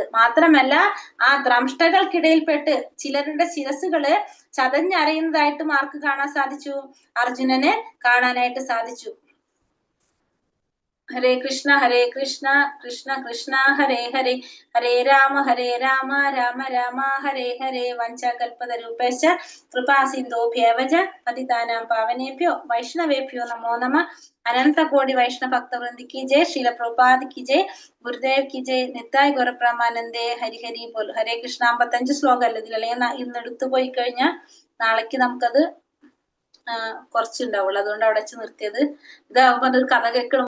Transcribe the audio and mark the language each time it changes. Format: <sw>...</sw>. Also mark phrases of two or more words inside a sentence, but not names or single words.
<ml>മാത്രമല്ല ആ ദ്രംഷ്ടകൾക്കിടയിൽപ്പെട്ട് ചിലരുടെ ശിരസ്സുകള് ചതഞ്ഞറിയുന്നതായിട്ടും ആർക്ക് കാണാൻ സാധിച്ചു? അർജുനന് കാണാനായിട്ട് സാധിച്ചു.</ml> <sa>ഹരേ കൃഷ്ണ കൃഷ്ണ കൃഷ്ണ ഹരേ ഹരേ, ഹരേ രാമ രാമ രാമ ഹരേ ഹരേ. വഞ്ചകൽപതരുഭ്യശ്ച കൃപാസിന്ധുഭ്യേവ ച പതിതാനാം പാവനേഭ്യോ വൈഷ്ണവേഭ്യോ നമോ നമഃ.</sa> <hi>अनंतकोटि वैष्णव भक्तवृंदी की जय। श्रील प्रभुपाद की जय. गुरुदेव की जय। निताई गौरप्रेमानंदे। हरि हरि बोल। हरे कृष्ण.</hi> <ml>55 ശ്ലോകം അല്ല ഇതിൽ, അല്ലെങ്കിൽ ഇന്ന് എടുത്തു പോയി കഴിഞ്ഞാൽ നാളേക്ക് നമുക്കത് കുറച്ചുണ്ടാവുള്ളൂ. അതുകൊണ്ട് അവിടെ വെച്ച് നിർത്തിയത്. ഇതാവുമ്പോ അതൊരു കഥ കേൾക്കണം</ml>